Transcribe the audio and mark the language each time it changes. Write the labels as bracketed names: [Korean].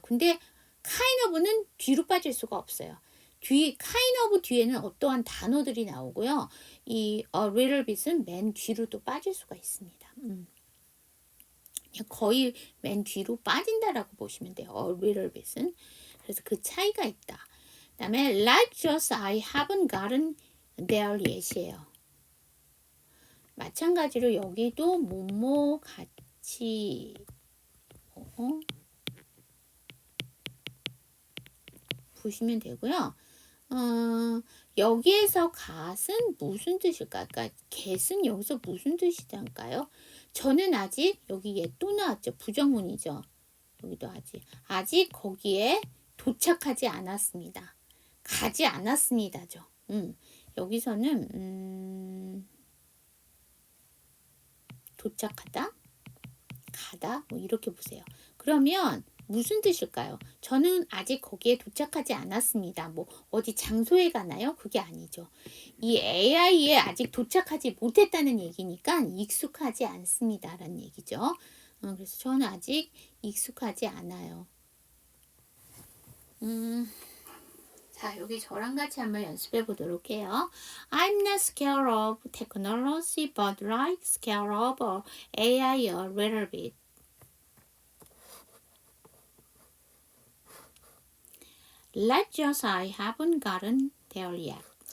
[Korean] 근데 [English] kind of [Korean] 는 뒤로 빠질 수가 없어요. kind of 뒤에는 어떠한 단어들이 나오고요. 이 [English] little bit [Korean] 은 맨 뒤로 또 빠질 수가 있습니다. 거의 맨 뒤로 빠진다라고 보시면 돼요. little bit은. 그래서 그 차이가 있다. [English] 그 다음에 like just I haven't gotten there yet이에요. [Korean] 마찬가지로 여기도 뭐뭐 같이 보시면 되고요. 여기에서 gat은 무슨 뜻일까요? 그러니까 get은 여기서 무슨 뜻이랄까요? 저는 아직 여기 얘 또 나왔죠. 부정문이죠. 여기도 아직 거기에 도착하지 않았습니다. 가지 않았습니다죠. 여기서는 도착하다, 가다 뭐 이렇게 보세요. 그러면 무슨 뜻일까요? 저는 아직 거기에 도착하지 않았습니다. 뭐 어디 장소에 가나요? 그게 아니죠. 이 AI에 아직 도착하지 못했다는 얘기니까 익숙하지 않습니다라는 얘기죠. 그래서 저는 아직 익숙하지 않아요. 자, 여기 저랑 같이 한번 연습해 보도록 해요. [English] I'm not scared of technology, but like scared of AI a little bit. Let's just I haven't gotten there yet.